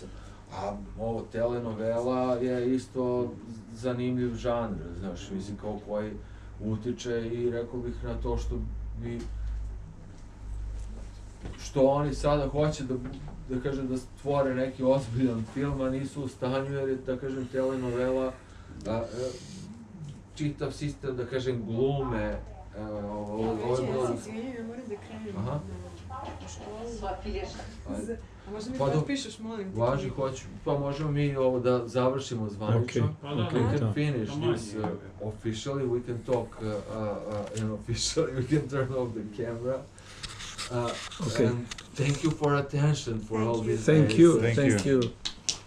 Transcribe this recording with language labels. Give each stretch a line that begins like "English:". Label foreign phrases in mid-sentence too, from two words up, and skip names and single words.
Serbian: A ovo telenovela je isto zanimljiv žanr, znaš, mislim, kao koji utiče i rekao bih na to što oni sada hoće da kažem, da stvore neki ozbiljan film, a nisu u stanju, jer je, da kažem, telenovela čitav sistem, da kažem, glume. Izvinjaj, ja moram da krenem u školu. Sva pilješka. A možda mi potpišeš, molim te. Važi, hoću, pa možemo mi ovo da završimo zvanično.
English: We can finish this officially, we can talk unofficially, we can turn off the camera. And thank you for attention for all these days. Thank you.